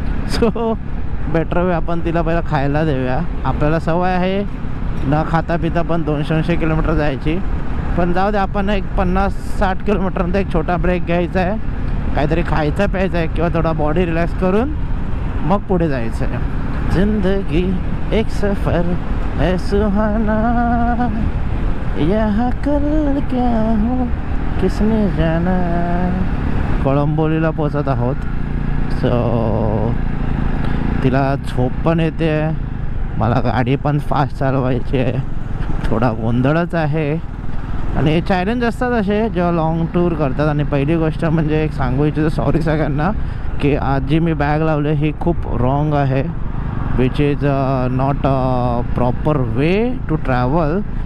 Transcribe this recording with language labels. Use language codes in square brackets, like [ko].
[en] so better way [mr] आपण तिला पहिला खायला देऊया. आपल्याला सवय आहे न खाता पिता पण 200 किलोमीटर जायची, पण जाऊ दे, आपण एक 50-60 किलोमीटरनंतर एक छोटा ब्रेक घ्यायचा आहे, काहीतरी खायचं प्यायचं आहे किंवा थोडा बॉडी रिलॅक्स करून मग पुढे जायचं आहे. [hi] जिंदगी एक सफर है सुहाना, यहाँ कल क्या हो किसने जाना. [mr] कोळंबोलीला पोचत आहोत. सो तिला झोप पण येते, मला गाडी पण फास्ट चालवायची आहे, थोडा गोंधळच आहे. आणि चॅलेंज असतात असे जेव्हा लॉंग टूर करतात. आणि पहिली गोष्ट म्हणजे एक सांगू इच्छितो, सॉरी सगळ्यांना, की आज जी मी बॅग लावली ही खूप रॉंग आहे, [en] Which is not a proper way to travel.